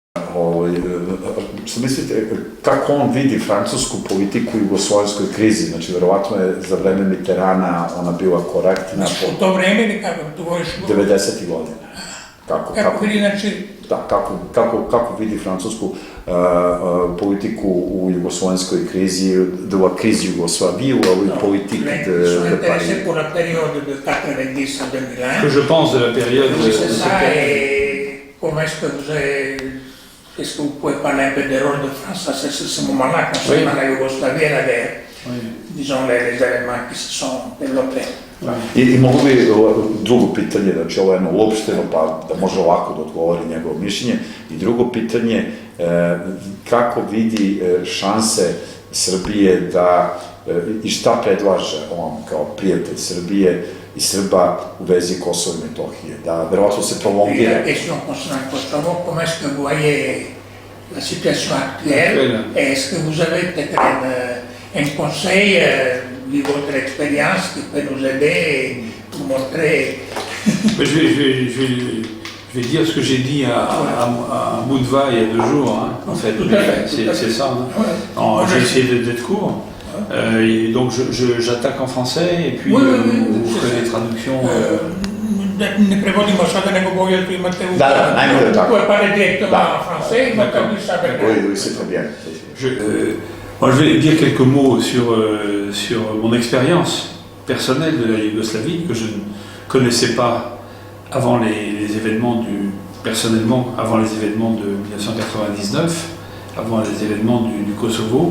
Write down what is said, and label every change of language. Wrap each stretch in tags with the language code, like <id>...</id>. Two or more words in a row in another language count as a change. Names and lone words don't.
<sr>Što mislite, kako on vidi francusku politiku u jugoslovenskoj krizi? Znači, verovatno je za vreme Mitterana ona bila korektna. U to vreme ili kako tu voliš? 90. godina. Kako vidi, znači... Da, kako vidi francusku politiku u jugoslovenskoj krizi,</sr> <fr>de la crise Yougoslavie ou la politique de Paris? Pour la période de 90 à 2001. Que je pense de la période... C'est ça, et comment est-ce que vous pouvez parler un peu des rôles de France à ce moment-là, concernant la Yougoslavie et la guerre, disons les éléments qui se sont développés.</fr> <sr>I mogu bi drugo pitanje, znači ovo je jedno uopšteno, pa da može ovako da odgovori njegovo mišljenje. I drugo pitanje, kako vidi šanse Srbije da, i šta predlaže on kao prijatelj Srbije i Srba u vezi Kosova i Metohije, da verovatno se prolongira.</sr> <fr>La question concernant Kosovo, comment est-ce que vous voyez la situation actuelle, et est-ce que vous avez peut-être un conseil de votre expérience qui peut nous aider et nous montrer... Je vais dire ce que j'ai dit à Moudva il y a 2 jours, hein, en fait, c'est ça. Hein. J'ai essayé d'être court, et donc j'attaque en français, et puis vous ferez les traductions.</fr> <sr>Ne prevodimo sada, nego bolje tu imate u... Da, najbolje tako. Koje pare direktno</sr> <fr>en français,</fr> <sr>imate li sada...</sr> <fr>Oui, c'est très bien. Moi, je vais dire quelques mots sur mon expérience personnelle de la Yougoslavie, que je ne connaissais pas avant les événements personnellement, avant les événements de 1999, avant les événements du Kosovo.</fr>